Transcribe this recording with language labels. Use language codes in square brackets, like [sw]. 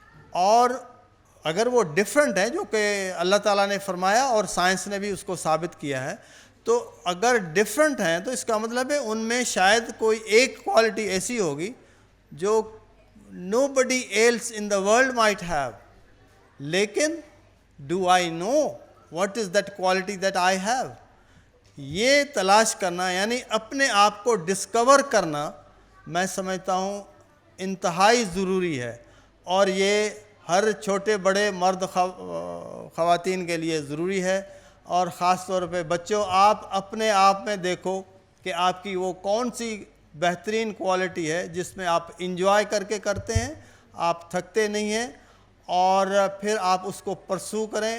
[ur] اور اگر وہ ڈفرنٹ ہے, جو کہ اللہ تعالیٰ نے فرمایا اور سائنس نے بھی اس کو ثابت کیا ہے, تو اگر ڈفرنٹ ہیں تو اس کا مطلب ہے ان میں شاید کوئی ایک کوالٹی ایسی ہوگی جو [en] nobody else in the world might have. لیکن do I know what is that quality that I have? [ur] یہ تلاش کرنا یعنی اپنے آپ کو ڈسکور کرنا میں سمجھتا ہوں انتہائی ضروری ہے. اور یہ ہر چھوٹے بڑے مرد خواتین کے لیے ضروری ہے. اور خاص طور پہ بچوں, آپ اپنے آپ میں دیکھو کہ آپ کی وہ کون سی بہترین کوالٹی ہے جس میں آپ انجوائے کر کے کرتے ہیں, آپ تھکتے نہیں ہیں, اور پھر آپ اس کو پرسو کریں.